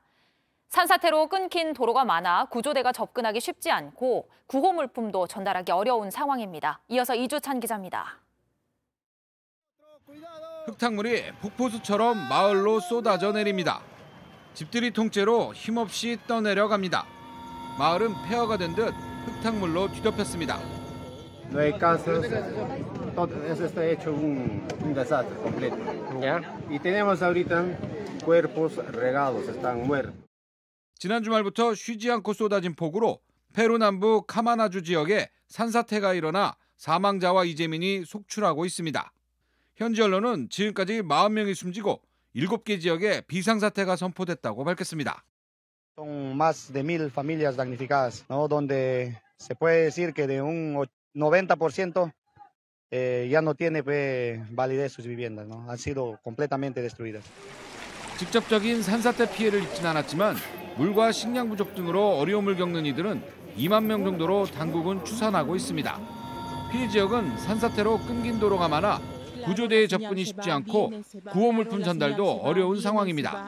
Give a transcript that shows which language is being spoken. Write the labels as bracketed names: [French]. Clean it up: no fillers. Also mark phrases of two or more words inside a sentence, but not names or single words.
[Korean] 산사태로 끊긴 도로가 많아 구조대가 접근하기 쉽지 않고 구호 물품도 전달하기 어려운 상황입니다. 이어서 이주찬 기자입니다. 흙탕물이 폭포수처럼 마을로 쏟아져 내립니다. 집들이 통째로 힘없이 떠내려갑니다. 마을은 폐허가 된 듯 흙탕물로 뒤덮였습니다. [Spanish] No hay casas, todo eso está hecho un desastre completo, ¿ya? Y tenemos ahorita cuerpos regados, están muertos. [Korean] 지난 주말부터 쉬지 않고 쏟아진 폭우로 페루 남부 카마나주 지역에 산사태가 일어나 사망자와 이재민이 속출하고 있습니다. 현지 언론은 지금까지 40명이 숨지고 7개 지역에 비상사태가 선포됐다고 밝혔습니다. [Spanish] Son más de 1,000 familias damnificadas, ¿no? Donde se puede decir que de un 90% ya no tiene validez sus viviendas, ¿no? Han sido completamente destruidas. [Korean] 직접적인 산사태 피해를 입진 않았지만 물과 식량 부족 등으로 어려움을 겪는 이들은 2만 명 정도로 당국은 추산하고 있습니다. 피해 지역은 산사태로 끊긴 도로가 많아 구조대의 접근이 쉽지 않고 구호 물품 전달도 어려운 상황입니다.